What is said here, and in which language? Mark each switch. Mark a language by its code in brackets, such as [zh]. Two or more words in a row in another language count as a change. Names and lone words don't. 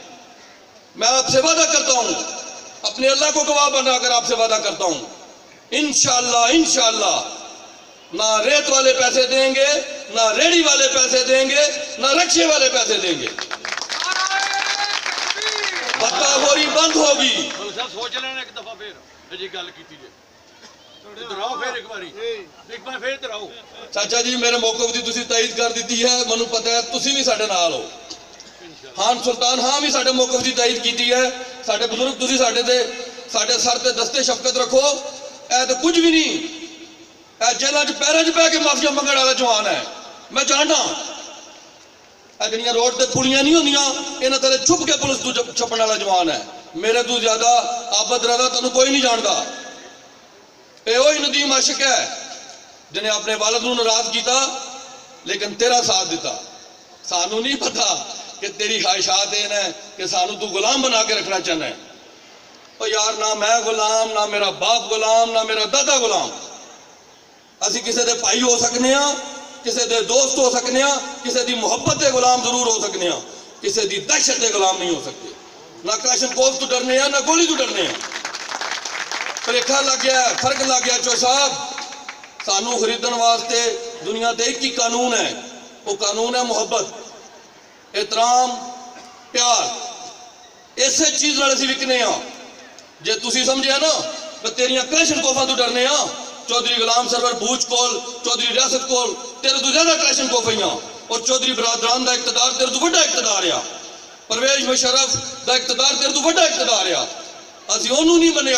[ur] میں آپ سے وعدہ کرتا ہوں، اپنے اللہ کو گواہ بنا کر آپ سے وعدہ کرتا ہوں، انشاءاللہ نہ ریت والے پیسے دیں گے، نہ ریڑھی والے پیسے دیں گے، نہ رکشے والے پیسے دیں گے۔ بھتہ خوری بند ہوگی۔ سوچ لینا ایک دفعہ پھر جی گل کی ادھر آؤ، پھر ایک بار پھر ادھر آؤ۔ [pa] چاچا جی میرے موقف دی تسی تائید کر دیتی ہے، منو پتہ ہے تسی بھی ساڈے نال ہو۔ خان سلطان ہاں بھی ساڈے موقف دی تائید کیتی ہے۔ ساڈے بزرگ تسی ساڈے سر تے دستے شفقت رکھو، اے تے کچھ بھی نہیں، اے جیلاں چ پیراں چ پہ کے معافیا منگن والا جوان ہے۔ میں جاننا اے جڑیاں روڈ تے پولیاں نہیں ہوندیاں، انہاں تلے چھپ کے پولیس تو چھپن والا جوان ہے۔ میرے تو زیادہ عابد رضا تانوں کوئی نہیں جاندا۔ اے وہی ندیم عاشق ہے جنہیں اپنے والد نو ناراض کیتا لیکن تیرا ساتھ دیتا. سانو نہیں پتا کہ [ur] تیری خواہشات یہ ہیں [pa] کہ سانو تو غلام بنا کے رکھنا چاہنا ہے. [ur] اور یار نہ میں غلام، نہ میرا باپ غلام، نہ میرا دادا غلام. [pa] اسی کسی دے بھائی ہو سکنے ہاں، کسی دے دوست ہو سکنے ہاں، کسی دی محبت دے غلام ضرور ہو سکنے ہاں، کسی دی دہشت دے غلام نہیں ہو سکتے. نہ کلاشن کوف تو ڈرنے ہیں، نہ گولی تو ڈرنے ہیں. پریکھا لگ گیا ہے، فرق لگ گیا. چو صاحب سانو خریدن واسطے دنیا تے ایک ہی قانون ہے، وہ قانون ہے محبت، احترام، پیار. اسے چیز نال اسی وکنے ہاں. جے تسی سمجھے نا کہ تیریاں کلاشن کوفاں تو ڈرنے ہاں، چودھری غلام سرور بوچ کول، چودھری ریاست کول تیرے تو زیادہ کلاشن کوف ہیں، اور چودھری برادران دا اقتدار تیرے تو بڑا اقتدار ہے. پرویز مشرف دا اقتدار تیرے تو بڑا اقتدار ہے. اسی انہوں نہیں منیا.